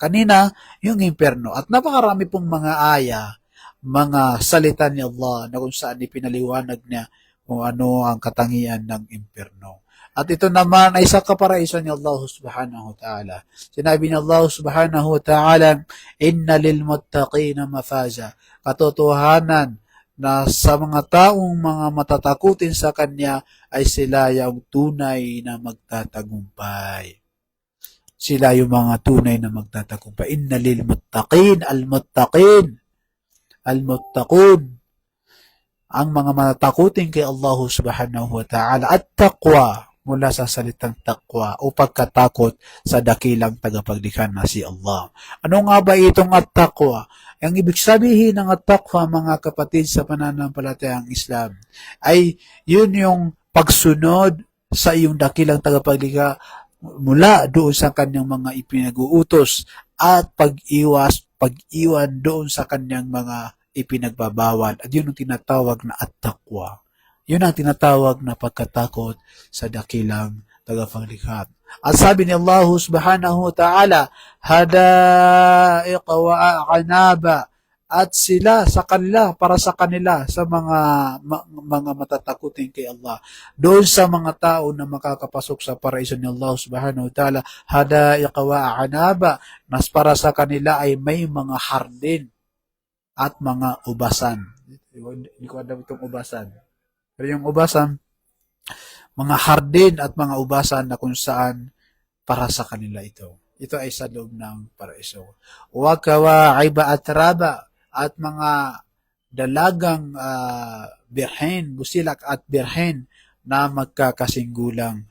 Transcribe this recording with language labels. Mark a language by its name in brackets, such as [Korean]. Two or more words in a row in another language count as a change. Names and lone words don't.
[Filipino] Kanina, yung impyerno. At napakarami pong mga aya, mga salita ni Allah na kung saan ipinaliwanag niya kung ano ang katangian ng impyerno. At ito naman ay sa kaparaiso ni Allah [Arabic] سبحانه وتعالى. [Filipino] Sinabi ni Allah [Arabic] سبحانه وتعالى إن للمتقين مفازا. [Filipino] Katotohanan na sa mga taong mga matatakutin sa Kanya ay sila yung tunay na magtatagumpay. Sila yung mga tunay na magtatagumpay. [Arabic] إن للمتقين، المتقون, [Filipino] ang mga matatakutin kay Allah [Arabic] سبحانه وتعالى, [Filipino] at taqwa, mula sa salitang taqwa o pagkatakot sa dakilang tagapaglikha na si Allah. Ano nga ba itong at-taqwa? Ang ibig sabihin ng at-taqwa, mga kapatid, sa pananampalatayang Islam ay yun yung pagsunod sa iyong dakilang tagapaglikha mula doon sa kanyang mga ipinag-uutos, at pag-iwan doon sa kanyang mga ipinagbabawal. At yun ang tinatawag na at-taqwa. Yun ang tinatawag na pagkatakot sa dakilang tagapaglikha. At sabi ni Allah [Arabic] سبحانه وتعالى حدائق وأعنابا, [Filipino] at sila sa kanila, para sa kanila, sa mga matatakutin kay Allah, doon sa mga tao na makakapasok sa paraiso ni Allah [Arabic] سبحانه وتعالى حدائق وأعنابا, [Filipino] nas para sa kanila ay may mga hardin at mga ubasan. Hindi ko alam itong ubasan. Pero yung ubasan, mga hardin at mga ubasan na kung saan para sa kanila ito. Ito ay sa loob ng paraiso. [Arabic] وكواعب أترابا, [Filipino] at mga dalagang birhen, busilak at birhen na magkakasinggulang.